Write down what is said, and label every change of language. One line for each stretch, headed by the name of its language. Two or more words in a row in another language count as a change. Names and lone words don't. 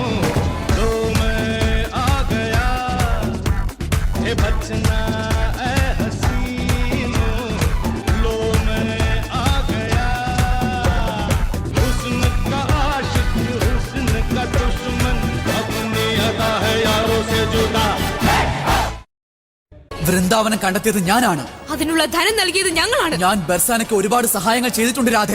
Hindi: तो मैं आ गया, ए बचना ए हसीनों लो मैं आ गया। हुस्न का आशिक हुस्न का दुश्मन अपनी अदा है यारों से जुदा।
Malayalam: വൃന്ദാവനം കണ്ടെത്തിയത് ഞാനാണ്. അതിനുള്ള ധനം നൽകിയത് ഞങ്ങളാണ്. ഞാൻ ബർസാനയ്ക്ക് ഒരുപാട് സഹായങ്ങൾ ചെയ്തിട്ടുണ്ട് രാധേ.